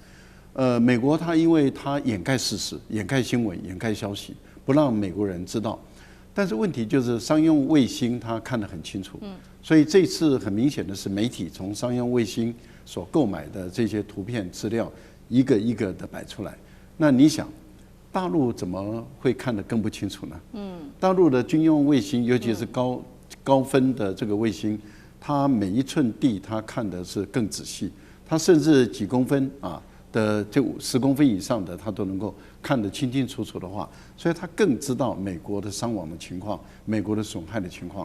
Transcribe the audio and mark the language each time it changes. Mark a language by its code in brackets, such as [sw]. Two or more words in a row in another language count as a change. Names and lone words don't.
[zh] 美國它因為它掩蓋事實、掩蓋新聞、掩蓋消息，不讓美國人知道。但是問題就是商用衛星它看得很清楚，所以這次很明顯的是媒體從商用衛星所購買的這些圖片資料一個一個的擺出來。那你想，大陸怎麼會看得更不清楚呢？大陸的軍用衛星，尤其是高分的這個衛星，它每一寸地它看的是更仔細，它甚至幾公分啊。的這10公分以上的，他都能夠看得清清楚楚的話，所以他更知道美國的傷亡的情況，美國的損害的情況。